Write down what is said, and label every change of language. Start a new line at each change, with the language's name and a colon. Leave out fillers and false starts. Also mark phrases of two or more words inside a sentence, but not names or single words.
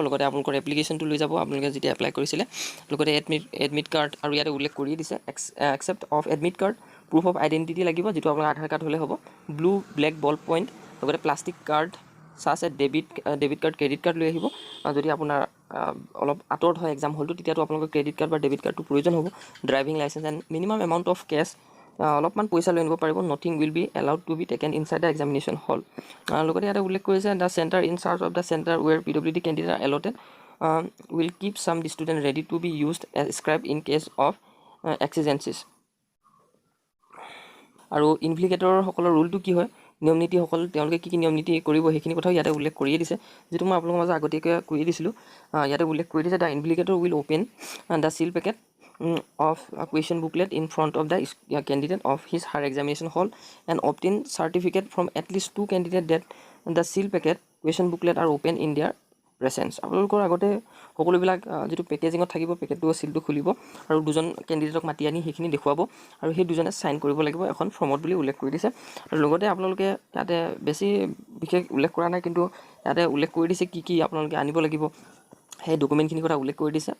Assamese: লগতে আপোনালোকৰ এপ্লিকেশ্যনটো লৈ যাব আপোনালোকে যেতিয়া এপ্লাই কৰিছিলে। লগতে এডমিট কাৰ্ড, আৰু ইয়াতে উল্লেখ কৰিয়ে দিছে
English: except of admit card, proof of identity
Assamese: লাগিব, যিটো আপোনাৰ
English: Aadhaar card
Assamese: হ'লে হ'ব,
English: blue black ball point,
Assamese: লগতে
English: plastic card such a debit card, credit card
Assamese: লৈ আহিব। যদি আপোনাৰ অলপ আঁতৰত হয়
English: exam hallটো,
Assamese: তেতিয়াতো আপোনালোকৰ
English: credit card
Assamese: বা
English: debit cardটো
Assamese: প্ৰয়োজন হ'ব।
English: driving licence and minimum amount of cash,
Assamese: অলপমান পইচা লৈ আনিব পাৰিব।
English: Nothing will be allowed to be taken inside the examination hall.
Assamese: লগতে ইয়াতে উল্লেখ কৰিছে
English: the centre in charge of the centre where PWD candidates are allotted will keep some the student ready to be used as scribe in case of exigencies.
Assamese: আৰু ইনভেষ্টিগেটৰসকলৰ ৰুলটো কি হয়, নিয়ম নীতিসকল তেওঁলোকে কি নিয়ম নীতি কৰিব, সেইখিনি কথাও ইয়াতে উল্লেখ কৰিয়ে দিছে, যিটো মই আপোনালোকৰ মাজত আগতীয়াকৈ কৰি দিছিলোঁ। ইয়াতে উল্লেখ কৰি দিছে
English: the invigilator will open the seal packet of a question booklet in front of the candidate of his her examination hall and obtain certificate from at least 2 candidates that the seal packet question booklet are open in their presence।
Assamese: আপোনালোকৰ আগতে সকলোবিলাক যিটো পেকেজিঙত থাকিব, পেকেটটো চিলটো খুলিব, আৰু দুজন কেণ্ডিডেটক মাতি আনি সেইখিনি দেখুৱাব, আৰু সেই দুজনে চাইন কৰিব লাগিব এখন ফৰ্মত বুলি উল্লেখ কৰি দিছে। আৰু লগতে আপোনালোকে ইয়াতে বেছি বিশেষ উল্লেখ কৰা নাই, কিন্তু ইয়াতে উল্লেখ কৰি দিছে কি আপোনালোকে আনিব লাগিব, সেই ডকুমেণ্টখিনিৰ কথা উল্লেখ কৰি দিছে।